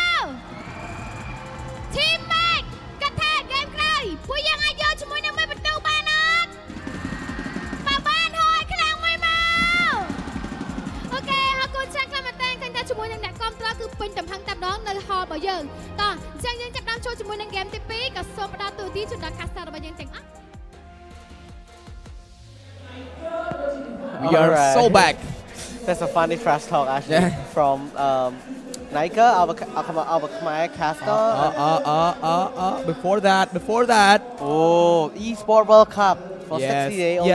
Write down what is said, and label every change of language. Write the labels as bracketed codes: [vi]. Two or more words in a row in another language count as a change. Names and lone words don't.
[km] Team Mac គាត់ថាហ្គេមក្រោយពួកយើងអាចយកជាមួយនឹងមួយបន្ទូបានអត់បើបានហើយខ្លាំងមួយមកអូខេអរគុណច្រើនខ្លាំងមែនតើឃើញថាជាមួយនឹងអ្នកគ្រប់គ្រងគឺពេញទំហឹងតែម្ដងនៅហលរបស់យើងតោះអញ្ចឹងយើងចាប់ផ្ដើមចូលជាមួយនឹងហ្គេមទី2ក៏សូមផ្ដល់ទូទីជូនដល់ caster របស់យើងទាំងអស់ [en] We are so back. That's a funny trash talk actually from Nika, our Khmer caster. Before that. Oh, Esports World Cup for 60 days only.